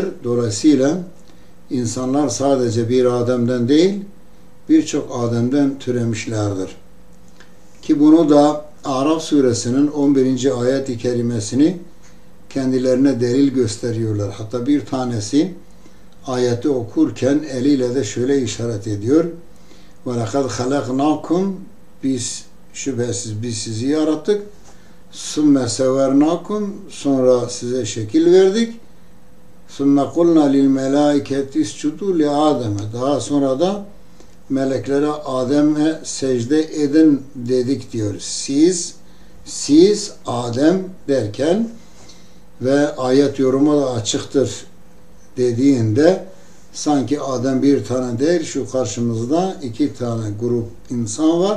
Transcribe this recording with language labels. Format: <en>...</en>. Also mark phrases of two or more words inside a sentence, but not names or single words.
<tr>Dolayısıyla İnsanlar sadece bir Adem'den değil, birçok Adem'den türemişlerdir. Ki bunu da Araf suresinin 11. ayet-i kerimesini kendilerine delil gösteriyorlar. Hatta bir tanesi ayeti okurken eliyle de şöyle işaret ediyor.</tr> <ar>وَلَقَدْ خَلَقْنَاكُمْ</ar> <tr>Şüphesiz biz sizi yarattık.</tr> <ar>ثُمَّ سَوَرْنَاكُمْ</ar> <tr>Sonra size şekil verdik.</tr> <ar>ثُمَّ قُلْنَا لِلْمَلَائِكَةِ اسْجُدُوا لِآدَمَ</ar> <tr>Daha sonra da meleklere Adem'e secde edin dedik diyor. Siz Adem derken ve ayet yorumu da açıktır dediğinde sanki Adem bir tane değil, şu karşımızda iki tane grup insan var.</tr>